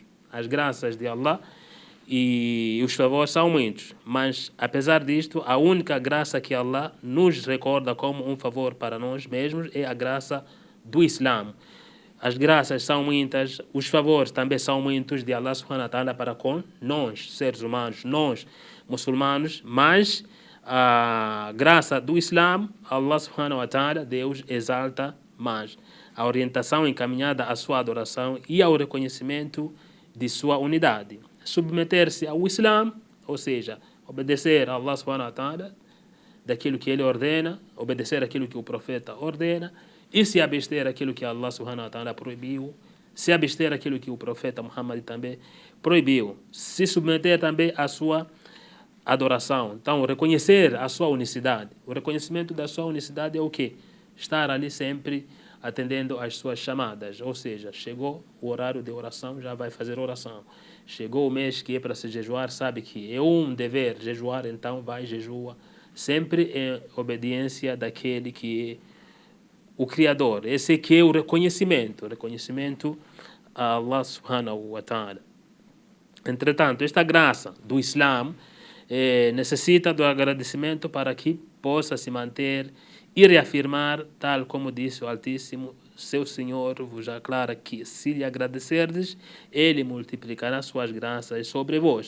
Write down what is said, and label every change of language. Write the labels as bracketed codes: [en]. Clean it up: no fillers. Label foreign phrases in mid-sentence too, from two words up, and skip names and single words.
[pt] As graças de Allah e os favores são muitos. Mas, apesar disto, a única graça que Allah nos recorda como um favor para nós mesmos é a graça do Islã. As graças são muitas, os favores também são muitos de Allah [ar] سبحانه وتعالى [pt] para com nós, seres humanos, nós, muçulmanos, mas a graça do Islã, [ar] الله سبحانه وتعالى, [pt] Deus exalta mais. A orientação encaminhada à sua adoração e ao reconhecimento de sua unidade. Submeter-se ao Islã, ou seja, obedecer a Allah [ar] سبحانه وتعالى, [pt] daquilo que ele ordena, obedecer aquilo que o profeta ordena, e se abster aquilo que Allah [ar] سبحانه وتعالى [pt] proibiu, se abster aquilo que o profeta Muhammad também proibiu, se submeter também à sua adoração. Então, reconhecer a sua unicidade. O reconhecimento da sua unicidade é o quê? Estar ali sempre atendendo às suas chamadas, ou seja, chegou o horário de oração, já vai fazer oração. Chegou o mês que é para se jejuar, sabe que é um dever jejuar, então vai jejua, sempre em obediência daquele que é o Criador. Esse aqui é o reconhecimento a Allah [ar] سبحانه وتعالى. [pt] Entretanto, esta graça do Islã necessita do agradecimento para que possa se manter e reafirmar, tal como disse o Altíssimo, seu Senhor vos aclara que se lhe agradecerdes, ele multiplicará suas graças sobre vós.